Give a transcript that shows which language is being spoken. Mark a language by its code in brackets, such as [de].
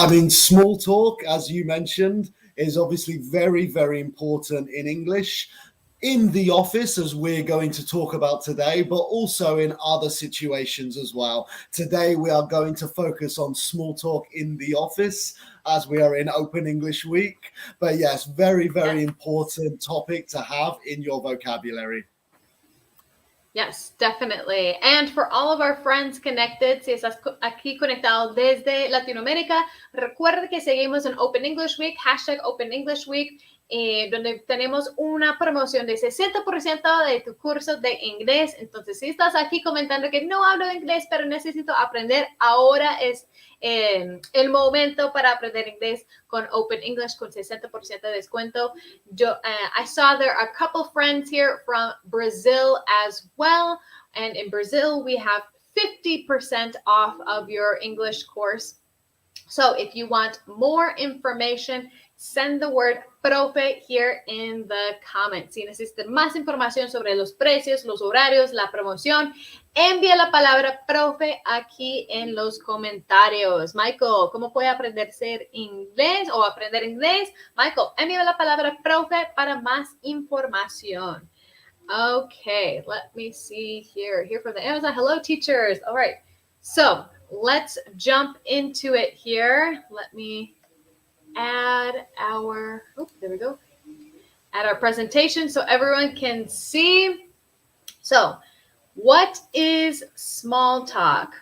[en] Small talk, as you mentioned, is obviously very, very important in English, in the office, as we're going to talk about today, but also in other situations as well. Today, we are going to focus on small talk in the office as we are in Open English Week. But yes, very, very important topic to have in your vocabulary. Yes, definitely. And for all of our friends connected, [es] si estás aquí conectado desde Latinoamérica, recuerda que seguimos en Open English Week, hashtag Open English Week, donde tenemos una promoción de 60% de tu curso de inglés. Entonces, si estás aquí comentando que no hablo de inglés, pero necesito aprender, ahora es el momento para aprender inglés con Open English con 60% de descuento. [en] I saw there are a couple friends here from Brazil as well. And in Brazil, we have 50% off of your English course. So if you want more information, send the word profe here in the comments. [es] Si necesitan más información sobre los precios, los horarios, la promoción, envía la palabra profe aquí en los comentarios. Michael, ¿cómo puede aprender inglés o aprender inglés? Michael, envía la palabra profe para más información. [en] Okay, let me see here. Here from the Amazon. Hello, teachers. All right. So let's jump into it here. Let me add our, there we go. Add our presentation so everyone can see. So what is small talk?